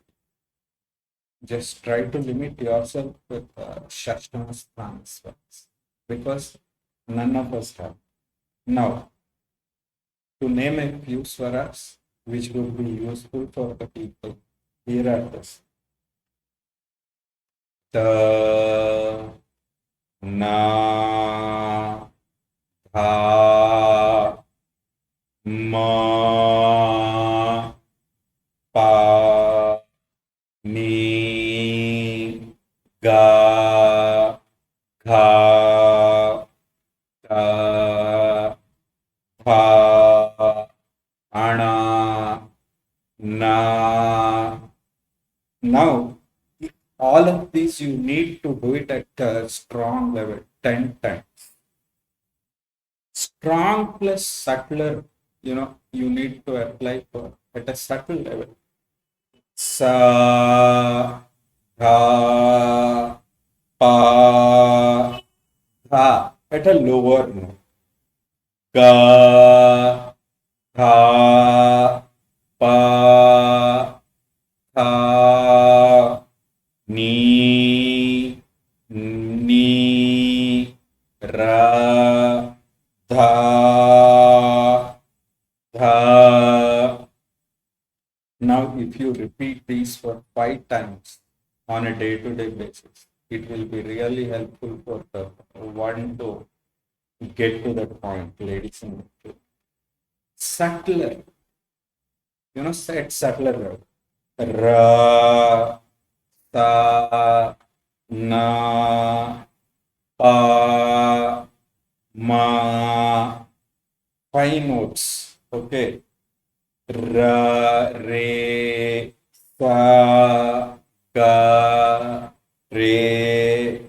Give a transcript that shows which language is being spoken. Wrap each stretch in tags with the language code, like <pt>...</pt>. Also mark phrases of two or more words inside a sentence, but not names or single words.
<en>Just try to limit yourself with Shashtama Sthanas because none of us have. Now, to name a few swaras which would be useful for the people, here are this. Ta, na, tha, ma, pa, ni, ga, gha, ta, tha, ana, na. Now, all of these you need to do it at a strong level, 10 times. Strong plus subtler, you need to apply for at a subtle level. Sa, tha, pa, tha, at a lower note. Ga, tha, pa, tha, ni, ra, dha, dha, if you repeat these for 5 times on a day-to-day basis, it will be really helpful for the one to get to that point, ladies and gentlemen. Subtler, set subtler. Ra, ta, na, pa, ma. 5 notes. Okay. Ra, re, sa, ga, re,</en>